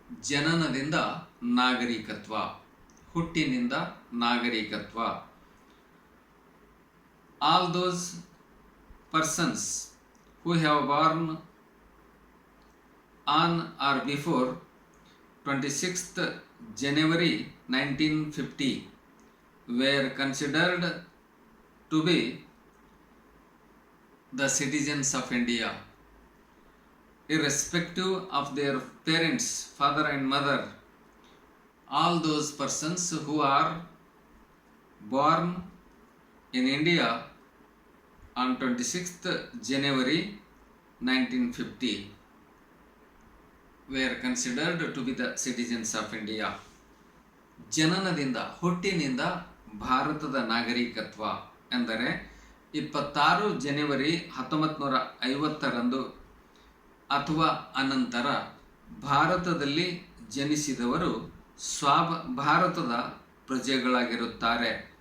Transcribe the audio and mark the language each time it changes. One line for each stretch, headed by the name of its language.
Kannada: ಜನನದಿಂದ ನಾಗರಿಕತ್ವ, ಹುಟ್ಟಿನಿಂದ ನಾಗರಿಕತ್ವ.
English: all those persons who have born on or before 26th January 1950 were considered to be the citizens of India, irrespective of their parents, father and mother. All those persons who are born in India on 26th January 1950 were considered to be the citizens of India.
Kannada: ಜನನದಿಂದ ಹುಟ್ಟಿನಿಂದ ಭಾರತದ ನಾಗರಿಕತ್ವ ಎಂದರೆ 26 ಜನವರಿ 1950 ಅಥವಾ ಅನಂತರ ಭಾರತದಲ್ಲಿ ಜನಿಸಿದವರು ಭಾರತದ ಪ್ರಜೆಗಳಾಗಿರುತ್ತಾರೆ.